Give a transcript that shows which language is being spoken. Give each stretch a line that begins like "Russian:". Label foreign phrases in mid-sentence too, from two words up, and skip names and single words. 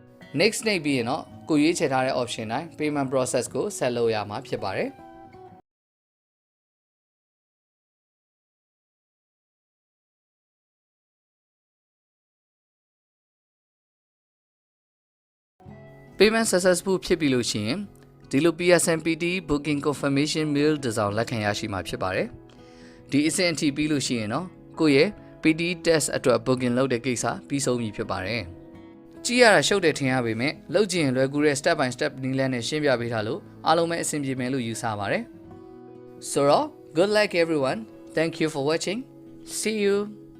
Burmese: next နှိပ်ပြီးရင်တော့ကိုရွေးချယ်ထားတဲ့ option တိုင်း
English: payment process
Burmese: ကိုဆက်လုပ်ရမှာဖြစ်ပါတယ်
English: payment successful
Burmese: ဖြစ်ပြီလို့ ရှိရင်ဒီလို PSM PTE
English: booking confirmation mail
Burmese: တစ်စောင်လက်ခံရရှိမှာဖြစ်ပါတယ်ဒီအဆင့်အထိပြီးလို့ရှိရင်တော့ကိုယ့်ရဲ့ PTE test အတွက် booking လုပ်တဲ့ကိစ္စပြီးဆုံးပြီဖြစ်ပါတယ်ကြည့်ရတာရှုပ်တယ်ထင်ရပေမဲ့လုပ်ကြည့်ရင်လွယ်ကူတဲ့
English: step by step
Burmese: နည်းလမ်းနဲ့ရှင်းပြပေးထားလို့အားလုံးပဲအဆင်ပြေမယ်လို့ယူဆပါတယ်ဆိုတော့
English: good luck everyone thank you for watching see you